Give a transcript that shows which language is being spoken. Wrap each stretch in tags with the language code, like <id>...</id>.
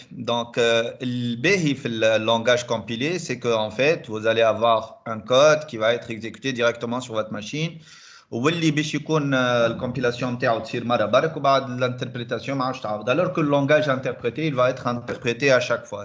<fr>Donc, le béhi في le langage compilé, c'est que en fait, vous allez avoir un code qui va être exécuté directement sur votre machine.</fr> <ar>واللي باش يكون الكومبيلاسيون نتاعو تصير مره برك وبعد الانتربريتاسيون ما عادش تعاود.</ar> <fr>Alors que le langage interprété, il va être interprété à chaque fois.</fr>